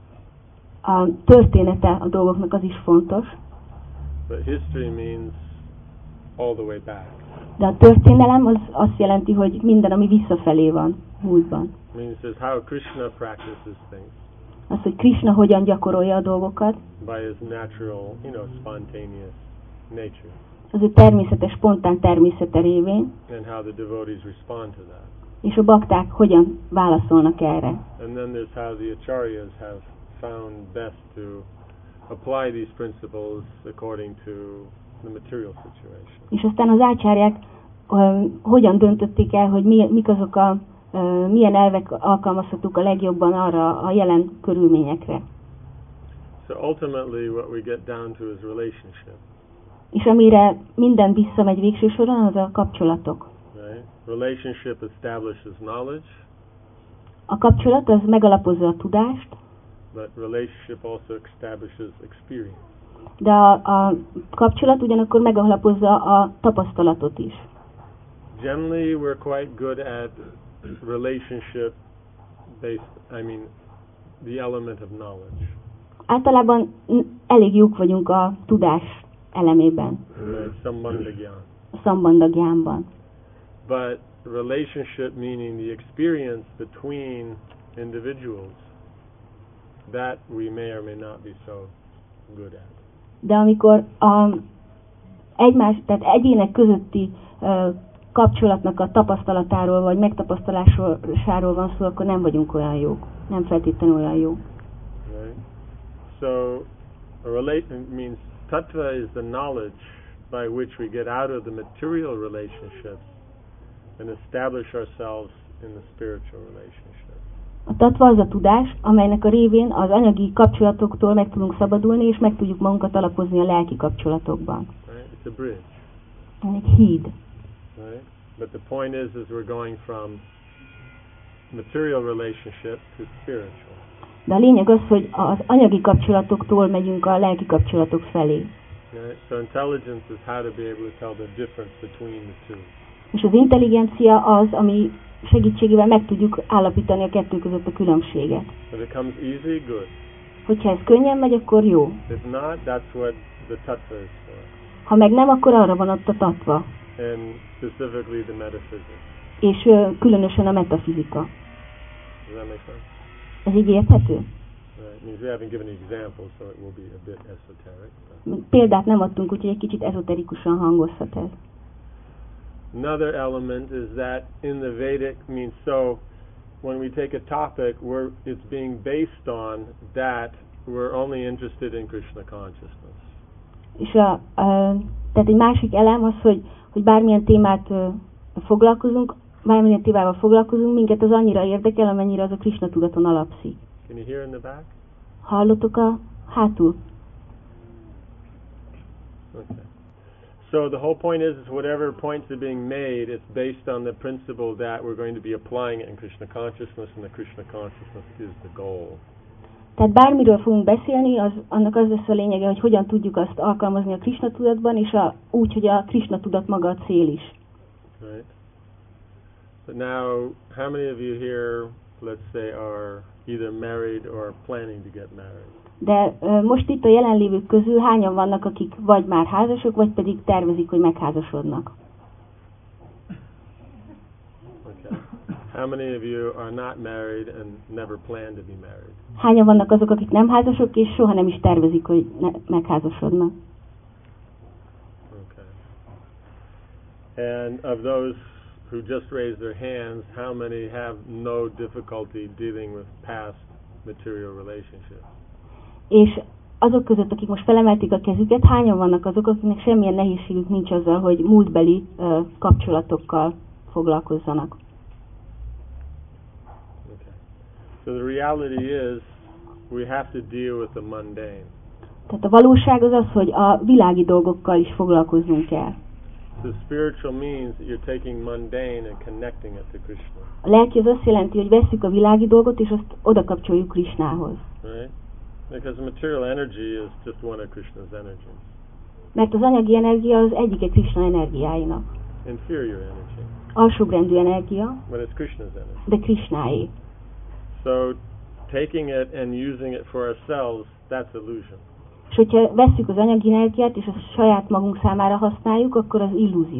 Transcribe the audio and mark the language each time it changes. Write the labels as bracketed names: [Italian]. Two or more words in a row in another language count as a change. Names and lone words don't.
[Hungarian] A története a dolgoknak az is fontos. [English] But history means all the way back. [Hungarian] De a történelem az azt jelenti, hogy minden, ami visszafelé van, múltban. [English] It means is how Krishna practices things. [Hungarian] Az, hogy Krishna hogyan gyakorolja a dolgokat. [English] By his natural, spontaneous nature. [Hungarian] Az ő természetes, spontán természete révén. [English] And how the devotees respond to that. [Hungarian] És a bakták hogyan válaszolnak erre. [English] And then there's how the acharyas have found best to apply these principles according to the material situation. [Hungarian] És aztán az ácsárják hogyan döntötték el, hogy mik azok milyen elvek alkalmazhatók a legjobban arra a jelen körülményekre. [English] So ultimately what we get down to is relationship. [Hungarian] És amire minden visszamegy végső soron, az a kapcsolatok. [English] Right? Relationship establishes knowledge. [Hungarian] A kapcsolat az megalapozza a tudást. [English] But relationship also establishes experience. [Hungarian] De a kapcsolat ugyanakkor megalapozza a tapasztalatot is. [English] Generally we're quite good at relationship based, the element of knowledge. [Hungarian] Általában elég jók vagyunk a tudás elemében. A Sambandha Gyánban. [English] But relationship meaning the experience between individuals, that we may or may not be so good at. [Hungarian] De amikor tehát egyének közötti kapcsolatnak a tapasztalatáról vagy megtapasztalásáról van szó, akkor nem vagyunk olyan jók. Nem feltétlenül olyan jó. [English] Right. So a relation means tattva is the knowledge by which we get out of the material relationships and establish ourselves in the spiritual relationship. [Hungarian] A tattva az a tudás, amelynek a révén az anyagi kapcsolatoktól meg tudunk szabadulni, és meg tudjuk magunkat alapozni a lelki kapcsolatokban. [English] Right? It's a bridge. [Hungarian] Egy híd. [English] Right? But the point is we're going from material relationship to spiritual. [Hungarian] De a lényeg az, hogy az anyagi kapcsolatoktól megyünk a lelki kapcsolatok felé. [English] Right? So intelligence is how to be able to tell the difference between the two. [Hungarian] És az intelligencia az, ami segítségével meg tudjuk állapítani a kettő között a különbséget. [English] If it comes easy, good. [Hungarian] Hogyha ez könnyen megy, akkor jó. [English] If not, that's what the tattva is for. [Hungarian] Ha meg nem, akkor arra van ott a tattva. [English] And specifically the metaphysics. [Hungarian] És különösen a metafizika. [English] Does that make sense? [Hungarian] Ez így érthető? [English] Right. It means we haven't given examples, so it will be a bit esoteric. But. [Hungarian] Példát nem adtunk, úgyhogy egy kicsit ezoterikusan hangozhat ez. [English] Another element is that in the Vedic means so when we take a topic where it's being based on that we're only interested in Krishna consciousness. [Hungarian] És tehát egy másik elem az, hogy bármilyen témát foglalkozunk, bármilyen témával foglalkozunk, minket az annyira érdekel, amennyire az a Krishna tudaton alapszik. [English] Can you hear in the back? [Hungarian] Hallottok a hátul? [English] Okay. So the whole point is whatever points are being made, it's based on the principle that we're going to be applying it in Krishna consciousness, and the Krishna consciousness is the goal. [Hungarian] Tehát bármiről fogunk beszélni, annak az lesz a lényege, hogy hogyan tudjuk azt alkalmazni a Krishna tudatban, és úgy, hogy a Krishna tudat maga a cél is. [English] Right. But now, how many of you here, let's say, are either married or planning to get married? [Hungarian] De most itt a jelenlévők közül hányan vannak, akik vagy már házasok, vagy pedig tervezik, hogy megházasodnak? [English] Okay. How many of you are not married and never plan to be married? [Hungarian] Hányan vannak azok, akik nem házasok, és soha nem is tervezik, hogy megházasodnak? [English] Okay. And of those who just raised their hands, how many have no difficulty dealing with past material relationships? [Hungarian] És azok között, akik most felemelték a kezüket, hányan vannak azok, akiknek semmilyen nehézségük nincs azzal, hogy múltbeli kapcsolatokkal foglalkozzanak? [English] Okay. So the reality is we have to deal with the mundane. [Hungarian] Tehát a valóság az az, hogy a világi dolgokkal is foglalkoznunk kell. [English] So spiritual means that you're taking mundane and connecting it to Krishna. [Hungarian] A lelki az azt jelenti, hogy vesszük a világi dolgot, és azt oda kapcsoljuk Krishnához. [English] Right? Because material energy is just one of Krishna's energies. [Hungarian] Mert az anyagi energia az egyike Krishna energiáinak. [English] Inferior energy. [Hungarian] Alsóbrendű energia, [English] But it's Krishna's energy. [Hungarian] de Krishnáé. [English] So taking it and using it for ourselves, that's illusion. [Hungarian] És hogyha vesszük az anyagi energiát, és azt saját magunk számára használjuk, akkor az illúzió.